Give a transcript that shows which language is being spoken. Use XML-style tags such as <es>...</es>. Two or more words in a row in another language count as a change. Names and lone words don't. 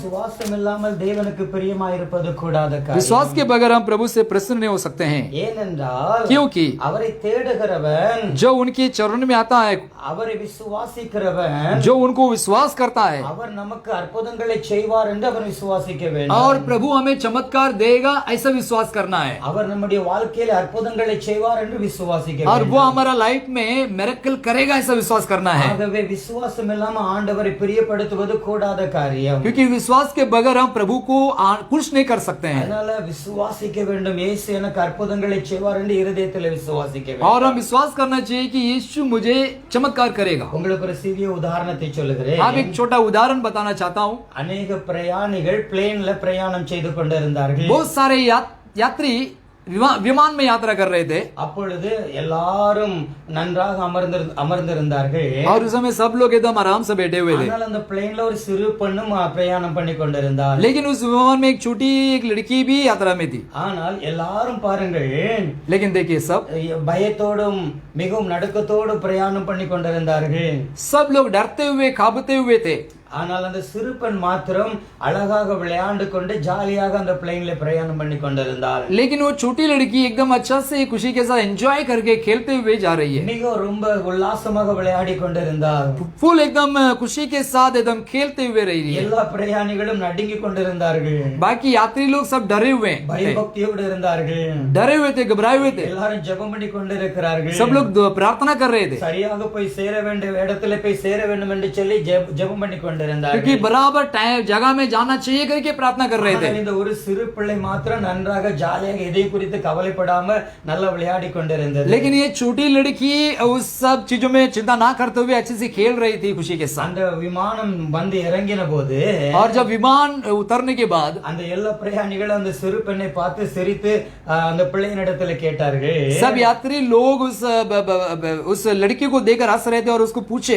<ta>விசுவாசம் இல்லாமல் தேவனுக்கு பிரியமாயிருப்பது கூடாத காரியம்.</ta> <hi>विश्वास के बगैर हम प्रभु से प्रसन्न नहीं हो सकते हैं।</hi> <ta>ஏனென்றால்</ta> <hi>क्योंकि</hi> <ta>அவரை தேடுகிறவன்,</ta> <hi>जो उनके चरण में आता है,</hi> <ta>அவரை விசுவாசிக்கிறவன்,</ta> <hi>जो उनको विश्वास करता है,</hi> <ta>அவர் நமக்கு அற்புதங்களை செய்வார் என்று அவர் விசுவாசிக்க வேண்டும்.</ta> <hi>और प्रभु हमें चमत्कार देगा ऐसा विश्वास करना है।</hi> <ta>அவர் நம்முடைய வாழ்க்கையில அற்புதங்களை செய்வார் என்று விசுவாசிக்க</ta> <hi>और</hi> <ta>வேண்டும்.</ta> <hi>वो हमारा लाइफ में मिरेकल करेगा ऐसा विश्वास करना है।</hi> <ta>ஆகவே விசுவாசம் இல்லாம ஆண்டவரை பிரியப்படுத்துவது கூடாத காரியம்.</ta> <hi>क्योंकि विश्वास के बगैर हम प्रभु को कुछ नहीं कर सकते हैं।</hi> <ta>அதனால விசுவாசிக்க வேண்டும். இயேசு எனக்கு அற்புதங்களை செய்வார் என்று இருதயத்தில் விசுவாசிக்க வேண்டும்.</ta> <hi>और हम विश्वास करना चाहिए कि यीशु मुझे चमत्कार करेगा।</hi> <ta>உங்களுக்கு ஒரு சிறிய உதாரணத்தை சொல்லுகிறேன்.</ta> <hi>आप एक छोटा उदाहरण बताना चाहता हूँ।</hi> <ta>அநேக பிரயாணிகள் பிளேன்ல பிரயாணம் செய்து கொண்டிருந்தார்கள்.</ta> <hi>बहुत सारे यात्री विमान में यात्रा कर रहे थे</hi> <ta>அப்பொழுது எல்லாரும் நன்றாக அமர்ந்திருந்தார்கள்.</ta> <hi>और उस समय सब लोग एकदम आराम से बैठे हुए थे.</hi> <ta>ஆனால் அந்த பிளேன்ல ஒரு சிறு பெண்ணும் பிரயாணம் பண்ணி கொண்டிருந்தாள்.</ta> <hi>लेकिन उस विमान में एक छोटी एक लड़की भी यात्रा में थी.</hi> <ta>ஆனால் எல்லாரும் பாருங்கள்,</ta> <hi>लेकिन देखिए सब</hi> <ta>பயத்தோடும் மிகவும் நடுக்கத்தோடு பிரயாணம் பண்ணி கொண்டிருந்தார்கள்.</ta> <hi>सब लोग डरते हुए कांपते हुए थे.</hi> <ta>ஆனால் அந்த சிறு பெண் மாத்திரம் அழகாக விளையாண்டு கொண்டு ஜாலியாக அந்த பிளேன்ல பிரயாணம் பண்ணி கொண்டிருந்தாள்.</ta> <hi>लेकिन वो छोटी लड़की एकदम अच्छा से खुशी के साथ एंजॉय करके खेलते हुए जा रही है.</hi> <ta>மிக ரொம்ப உல்லாசமாக விளையாடி கொண்டிருந்தாள்.</ta> <hi>फुल एकदम खुशी के साथ एकदम खेलते हुए रही है.</hi> <ta>எல்லா பிரயாணிகளும் நடுங்கி கொண்டிருந்தார்கள்.</ta> <hi>बाकी यात्री लोग सब डरे हुए हैं,</hi> <ta>பயபக்தியோடு இருந்தார்கள்.</ta> <hi>डरे हुए थे, घबराए हुए थे.</hi> <ta>எல்லாரும் ஜெபம் பண்ணி கொண்டிருக்கிறார்கள்.</ta> <hi>सब लोग प्रार्थना कर रहे थे</hi> <ta>சரியாக போய் சேர வேண்டிய இடத்துல போய் சேர வேண்டும் என்று சொல்லி ஜெபம் பண்ணி கொண்டிருந்தார்கள்.</ta> <hi>क्योंकि बराबर टाइम जगह में जाना चाहिए करके प्रार्थना कर रहे थे.</hi> <ta>இந்த ஒரு சிறு பிள்ளை மாத்திரம் நன்றாக ஜாலியாக எதை குறித்து கவலைப்படாம நல்லா விளையாடி கொண்டிருந்தது.</ta> <hi>लेकिन ये छोटी लड़की उस सब चीजों में चिंता ना करते हुए अच्छे से खेल रही थी खुशी के साथ.</hi> <ta>அந்த விமானம் வந்து இறங்கின போது</ta> <hi>और जब विमान उतरने के बाद</hi> <ta>அந்த எல்லா பிரயாணிகளும் அந்த சிறு பெண்ணை பார்த்து சிரித்து அந்த பிள்ளையின் இடத்துல கேட்டார்கள்.</ta> <hi>सब यात्री लोग उस लड़की को देखकर हंस रहे थे और उसको पूछे.</hi>